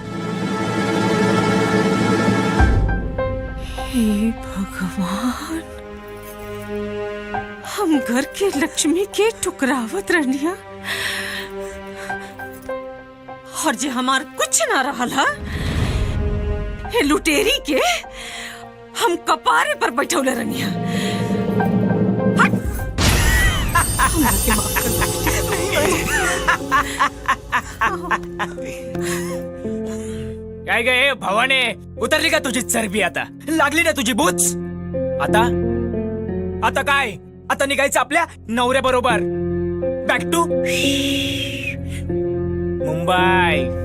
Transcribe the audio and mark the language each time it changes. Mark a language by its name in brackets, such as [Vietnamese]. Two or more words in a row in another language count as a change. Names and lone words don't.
[Bhojpuri] हे भगवान, हम घर के लक्ष्मी के टुकरावत रहनिया, और जे हमार कुछ ना रहला, हे लुटेरी के हम कपारे पर बैठौले रहनिया। हट! [Marathi] काय गए भवाने, उतरली का तुझी चरबी? आता लागली ना तुझी बूच? आता आता काय? आता निघायचं आपल्या नवऱ्या बरोबर [English] back to Mumbai.